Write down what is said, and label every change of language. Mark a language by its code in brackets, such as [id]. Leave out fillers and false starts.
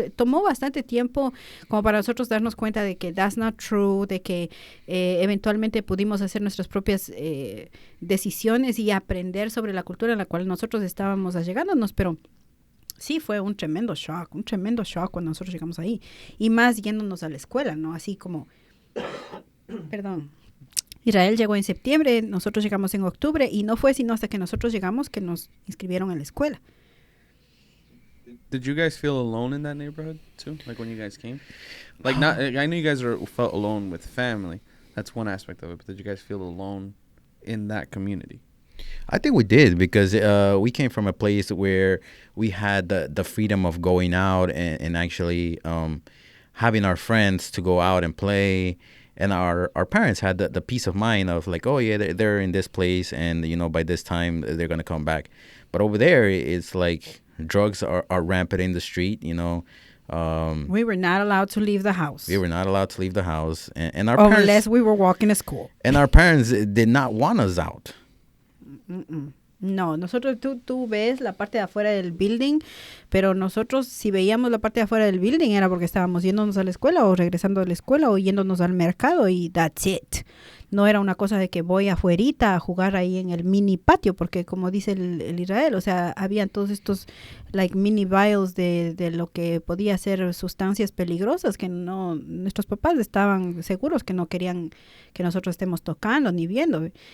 [es] Tomó bastante tiempo como para nosotros darnos cuenta de que [en] that's not true, [es] de que eventualmente pudimos hacer nuestras propias decisiones y aprender sobre la cultura en la cual nosotros estábamos allegándonos, pero sí fue un tremendo shock cuando nosotros llegamos ahí. Y más yéndonos a la escuela, ¿no? Así como, perdón, Israel llegó en septiembre, nosotros llegamos en octubre y no fue sino hasta que nosotros llegamos que nos inscribieron en la escuela. [en] Did you guys feel alone in that neighborhood too? Like when you guys came? Like not, I know you guys felt alone with family. That's one aspect of it. But did you guys feel alone in that community? I think we did because we came from a place where we had the freedom of going out and actually having our friends to go out and play. And our parents had the peace of mind of like, oh, yeah, they're in this place and, you know, by this time they're going to come back. But over there, it's like drugs are rampant in the street, you know. We were not allowed to leave the house. We were not allowed to leave the house. And our parents, unless we were walking to school. And our parents did not want us out. [es] No, nosotros, tú ves la parte de afuera del building, pero nosotros si veíamos la parte de afuera del building era porque estábamos yéndonos a la escuela o regresando de la escuela o yéndonos al mercado y [en] that's it. [es] No era una cosa de que voy afuerita a jugar ahí en el mini patio, porque como dice el Israel, o sea, habían todos estos [en] like mini vials [es] de lo que podía ser sustancias peligrosas que no, nuestros papás estaban seguros que no querían que nosotros estemos tocando ni viendo.